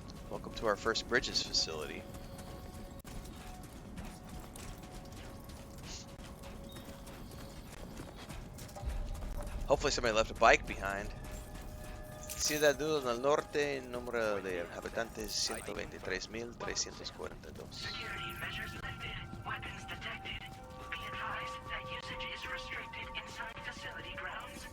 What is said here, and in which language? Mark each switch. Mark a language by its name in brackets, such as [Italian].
[English] Welcome to our first bridges facility. Hopefully somebody left a bike behind. [Spanish] Ciudad del Norte, número de habitantes 123,342. [English] Security measures lifted. Weapons detected. Be advised that usage is restricted inside facility grounds.